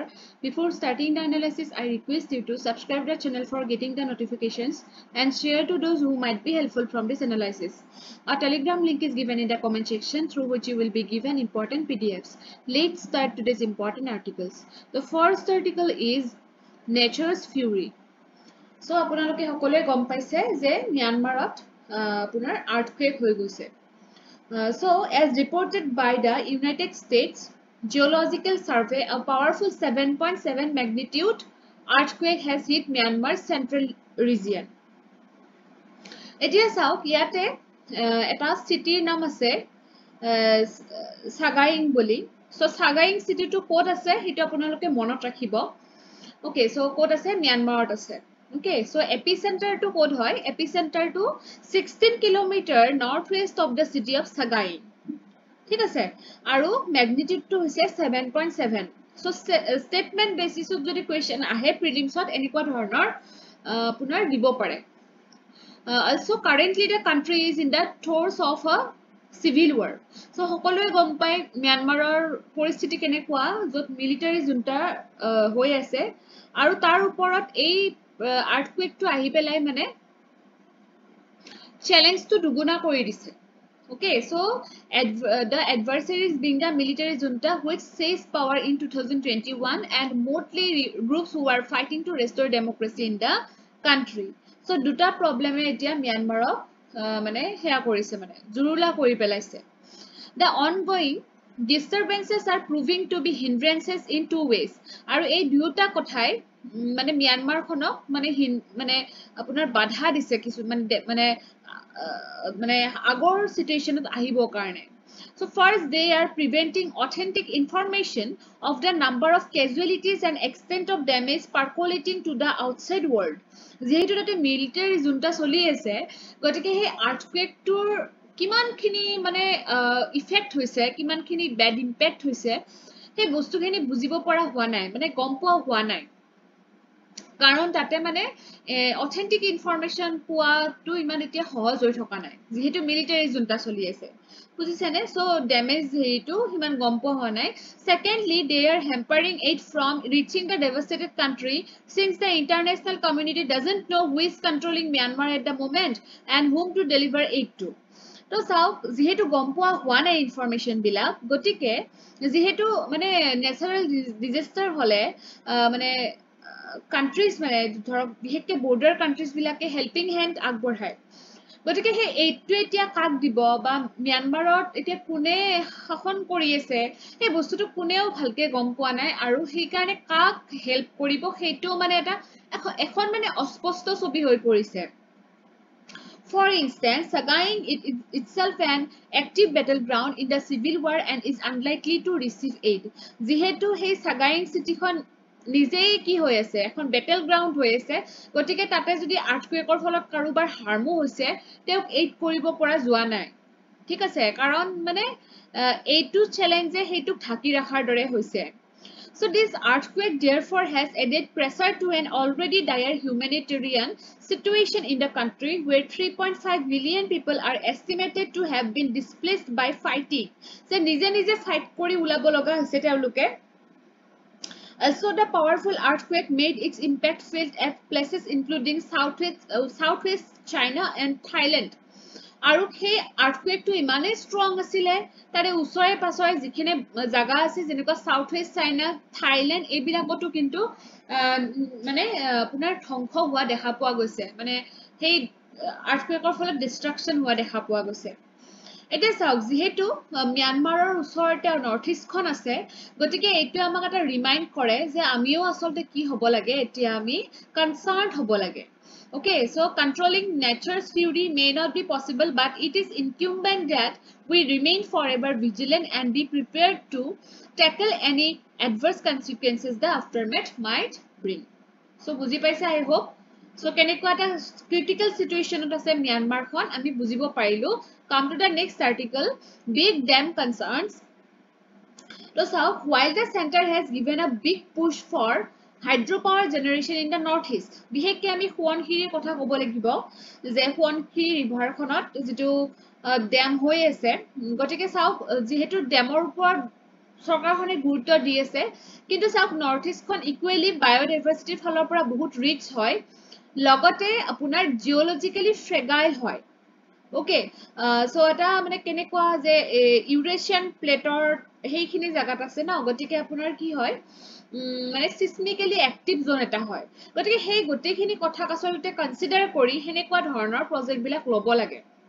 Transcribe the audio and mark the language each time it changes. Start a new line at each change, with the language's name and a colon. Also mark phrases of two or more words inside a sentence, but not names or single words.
English: Before starting the analysis, I request you to subscribe the channel for getting the notifications and share to those who might be helpful from this analysis. A telegram link is given in the comment section through which you will be given important PDFs. Let's start today's important articles. The first article is Nature's Fury. So,
Assamese: আপোনালোকে সকলোৱে গম পাইছে যে মিয়ানমাৰত আপোনাৰ আৰ্থকুৱেক হৈ গৈছে.
English: So, as reported by the United States Geological Survey, a powerful 7.7 magnitude earthquake has hit Myanmar's central region.
Assamese: এতিয়া চাওক ইয়াতে এটা চিটিৰ নাম আছে সাগাইং বুলি. So, সাগাইং চিটিটো ক'ত আছে সেইটো আপোনালোকে মনত ৰাখিব. Okay, so ক'ত আছে মিয়ানমাৰত আছে.
English: Okay, so epicenter to
Assamese: ক'ত হয়,
English: epicenter to 16 kilometer northwest of the city of Sagaing.
Assamese: ঠিক আছে আৰু magnitude to হৈছে 7.7.
English: So statement basis of
Assamese: যদি question আহে prelims ত এনেকুৱা ধৰণৰ পুনৰ দিব পাৰে.
English: Also currently the country is in the throes of a civil war.
Assamese: So সকলোৱে গম পায় মিয়ানমাৰৰ পৰিস্থিতি কেনেকুৱা য'ত
English: military junta
Assamese: হৈ আছে আৰু তাৰ ওপৰত এই earthquake to আহি পেলাই মানে challenge to দুগুণ কৰি দিছে.
English: Okay, so the adversaries being the military junta which seized power in 2021 and mostly groups who are fighting to restore democracy in the country.
Assamese: So দুটা problem এ এতিয়া Myanmar মানে হেয়া কৰিছে মানে জুৰুলা কৰি পেলাইছে.
English: The ongoing disturbances are proving to be hindrances in two ways.
Assamese: আৰু এই দুটা কথাই মানে মিয়ানমাৰ খনক মানে মানে আপোনাৰ বাধা দিছে কিছু মানে মানে আগৰ সিচুৱেচনত আহিব কাৰণে.
English: So first they are preventing authentic information of the number of casualties and extent of damage percolating to the outside world.
Assamese: যেহেতু তাতে
English: military junta
Assamese: চলি আছে গতিকে সেই আৰ্থকুৱেকটোৰ কিমানখিনি মানে ইফেক্ট হৈছে কিমানখিনি
English: bad impact
Assamese: হৈছে সেই বস্তুখিনি বুজিব পৰা হোৱা নাই মানে গম পোৱা হোৱা নাই কাৰণ তাতে মানে
English: authentic information
Assamese: পোৱাটো ইমান এতিয়া সহজ হৈ থকা নাই যেহেতু
English: military junta
Assamese: চলি আছে বুজিছেনে
English: so damage
Assamese: হেইটো হিমান গম পোৱা হোৱা নাই
English: secondly they are hampering it from reaching the devastated country since the international community doesn't know who is controlling Myanmar at the moment and whom to deliver it to
Assamese: তো চাওক যেহেতু গম পোৱা হোৱা নাই ইনফৰমেশন বিলাক গতিকে যেহেতু মানে
English: natural disaster
Assamese: হলে মানে countries মানে ধৰক বিহেকে
English: border countries
Assamese: বিলাকে
English: helping hand
Assamese: আগবঢ়ায় গতিকে হে এইটো এতিয়া কাক দিব বা মিয়ানমাৰত এতিয়া কোনে শাসন কৰি আছে এই বস্তুটো কোনেও ভালকে গম পোৱা নাই আৰু সেই কাৰণে কাক হেল্প কৰিব সেইটো মানে এটা এখন মানে অস্পষ্ট ছবি হৈ পৰিছে.
English: For instance, Sagaing itself an active battleground in the civil war and is unlikely to receive aid.
Assamese: Jihetu hei Sagaing city khon নিজেই কি হৈ আছে এখন
English: battle ground
Assamese: হৈ আছে গতিকে তাতে যদি আৰ্থকুৱেকৰ ফলত কাৰোবাৰ হাৰ্মো হৈছে তেওঁক এইড কৰিব পৰা যোৱা নাই ঠিক আছে কাৰণ মানে এইটো চ্যালেঞ্জে হেইটো ঢাকি ৰাখাৰ দৰে হৈছে.
English: So this earthquake therefore has added pressure to an already dire humanitarian situation in the country where 3.5 million people are estimated to have been displaced by fighting.
Assamese: So নিজে fight কৰি উলাব লগা হৈছে তেওঁলোকক.
English: Also, the powerful earthquake made its impact felt at places including southwest China and Thailand.
Assamese: আৰু সেই আৰ্থকুৱেকটো ইমানেই ষ্ট্ৰং আছিলে তাৰে ওচৰে পাছৰে যিখিনি জাগা আছে যেনেকুৱা সাউথৱেষ্ট চাইনা থাইলেণ্ড এইবিলাকতো কিন্তু মানে আপোনাৰ ধ্বংস হোৱা দেখা পোৱা গৈছে মানে সেই আৰ্থকুৱেকৰ ফলত ডিষ্ট্ৰাকশ্যন হোৱা দেখা পোৱা গৈছে. এতিয়া চাওক যেহেতু মিয়ানমাৰৰ ওচৰতে নৰ্থ ইষ্টখন আছে গতিকে এইটো আমাক এটা ৰিমাইণ্ড কৰে যে আমিও আসলতে কি হ'ব লাগে এতিয়া আমি কনসাৰ্ন হ'ব লাগে.
English: Okay, so controlling nature's fury may not be possible, but it is incumbent that we remain forever vigilant and be prepared to tackle any adverse consequences the aftermath might bring.
Assamese: So, বুজি পাইছে
English: I hope.
Assamese: So, কেনেকুৱা এটা
English: critical situation
Assamese: ত আছে Myanmar খন আমি বুজিব পাৰিলু.
English: Come to the next article, big dam concerns. So, while the center has given a big push for hydropower generation in the northeast,
Assamese: বিশেষকৈ আমি সোৱণশিৰিৰ কথা ক'ব লাগিব যে সোৱণশিৰি ৰিভাৰ খনত যেটো ড্যাম হৈ আছে গতিকে চাওক যেহেতু ড্যামৰ ওপৰত চৰকাৰখনে গুৰুত্ব দি আছে কিন্তু চাওক নৰ্থ ইষ্টখন
English: equally biodiversity
Assamese: ফালৰ পৰা বহুত ৰিচ হয় লগতে আপোনাৰ
English: geologically fragile
Assamese: হয়
English: okay so
Assamese: এটা মানে কেনেকুৱা যে
English: Eurasian plate
Assamese: সেইখিনি জায়গাত আছে ন গতিকে আপোনাৰ কি হয় মানে
English: seismically active zone
Assamese: এটা হয় গতিকে সেই গোটেইখিনি কথা আচলতে কনসিডাৰ কৰি হেনেকুৱা ধৰণৰ প্ৰজেক্ট বিলাক ল'ব লাগে